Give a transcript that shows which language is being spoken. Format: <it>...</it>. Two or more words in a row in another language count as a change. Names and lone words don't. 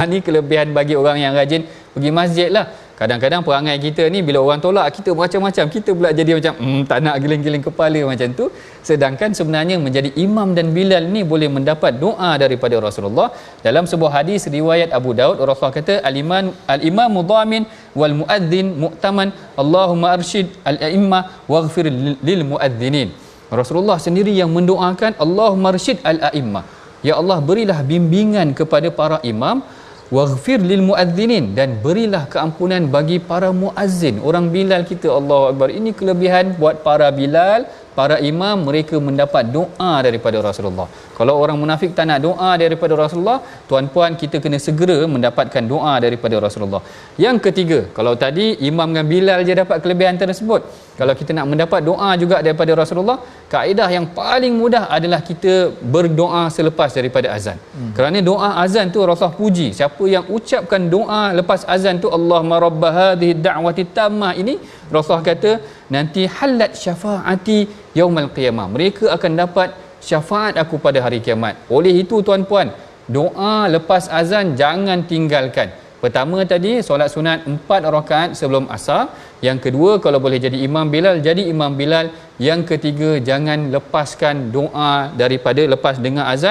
<ms>Ini kelebihan bagi orang yang rajin pergi masjid lah. Kadang-kadang perangai kita ni bila orang tolak kita macam-macam, kita pula jadi macam tak nak giling-giling kepala macam tu. Sedangkan sebenarnya menjadi imam dan Bilal ni boleh mendapat doa daripada Rasulullah. Dalam sebuah hadis riwayat Abu Daud, Rasulullah kata</ms> <ar>الإمام ضامن والمؤذن مؤتمن اللهم أرشد الأئمة واغفر للمؤذنين.</ar> <ms>Rasulullah sendiri yang mendoakan,</ms> <ar>اللهم أرشد الأئمة,</ar> <ms>ya Allah berilah bimbingan kepada para imam,</ms> <ar>واغفر للمؤذنين,</ar> <ms>dan berilah keampunan bagi para muazzin, orang Bilal kita.</ms> <ar>الله أكبر.</ar> <ms>Ini kelebihan buat para Bilal, para imam, mereka mendapat doa daripada Rasulullah. Kalau orang munafik tak nak doa daripada Rasulullah, tuan-puan, kita kena segera mendapatkan doa daripada Rasulullah. Yang ketiga, kalau tadi imam dengan Bilal je dapat kelebihan tersebut, kalau kita nak mendapat doa juga daripada Rasulullah, kaedah yang paling mudah adalah kita berdoa selepas daripada azan. Kerana doa azan tu Rasulullah puji, siapa yang ucapkan doa lepas azan tu,</ms> <ar>اللهم رب هذه الدعوة التامة,</ar> <ms>ini Rasulullah kata nanti</ms> <ar>حلت شفاعتي يوم القيامة,</ar> <ms>mereka akan dapat syafaat aku pada hari kiamat. Oleh itu tuan-puan, doa lepas azan jangan tinggalkan. Pertama tadi solat sunat 4 rakaat sebelum asar. Yang kedua, kalau boleh jadi imam Bilal, jadi imam Bilal. Yang ketiga, jangan lepaskan doa daripada lepas dengar azan.</ms>